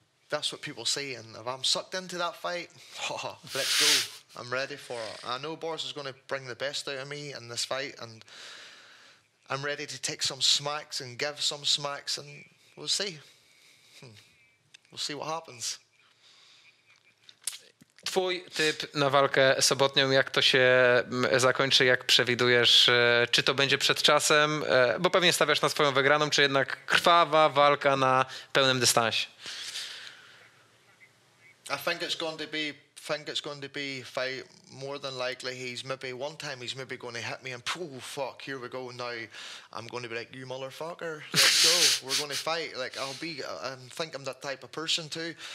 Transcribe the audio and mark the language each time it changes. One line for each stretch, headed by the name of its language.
English: That's what people say, and if I'm sucked into that fight, let's go. I'm ready for it. I know Boris is going to bring the best out of me in this fight, and I'm ready to take some smacks and give some smacks, and we'll see. We'll see what happens.
Polish: Twój typ na walkę sobotnią, jak to się zakończy, jak przewidujesz? Czy to będzie przed czasem, bo pewnie stawiasz na swoją wygraną, czy jednak krwawa walka na pełnym dystansie?
English: I think it's going to be fight more than likely. He's maybe one time he's maybe going to hit me and fuck, here we go. Now I'm going to be like, you motherfucker, let's go. We're going to fight. Like I think I'm that type of person too.